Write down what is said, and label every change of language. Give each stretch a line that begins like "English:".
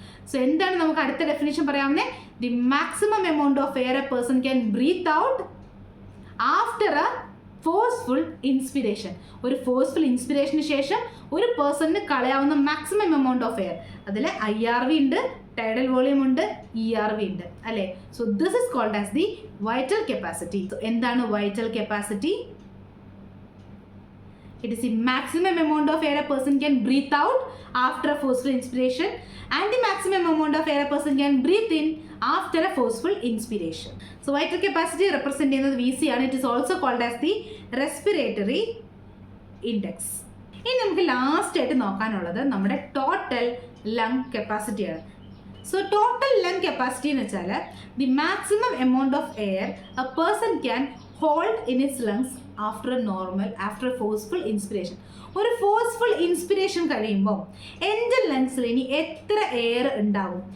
Malayalam: So എന്താണ് നമുക്ക് അടുത്ത ഡെഫിനിഷൻ പറയാവുന്നത്?
English: The maximum amount of air a person can breathe out after a forceful inspiration.
Malayalam: ഒരു forceful ഇൻസ്പിരേഷന് ശേഷം ഒരു പേഴ്സണിന് കളയാവുന്ന മാക്സിമം എമൗണ്ട് ഓഫ് എയർ. അതിൽ IRV ഉണ്ട്, ടൈഡൽ വോളിയം ഉണ്ട്, ERV ഉണ്ട് അല്ലേ.
English: So this is called as the vital capacity.
Malayalam: എന്താണ് vital capacity?
English: It is the maximum amount of air a person can breathe out after a forceful inspiration and the maximum amount of air a person can breathe in after a forceful inspiration. So vital capacity represent
Malayalam: ചെയ്യുന്നത് VC ആണ്.
English: It is also called as the respiratory index.
Malayalam: ഇനി നമുക്ക് last ആയിട്ട് നോക്കാനുള്ളത് നമ്മുടെ total lung കപ്പാസിറ്റിയാണ്.
English: so total lung capacity
Malayalam: എന്ന് വെച്ചാൽ
English: The maximum amount of air a person can hold in its lungs after forceful inspiration.
Malayalam: ഒരു forceful inspiration കഴിയുമ്പോൾ എൻ്റെ ലങ്സിൽ ഇനി എത്ര എയർ ഉണ്ടാവും?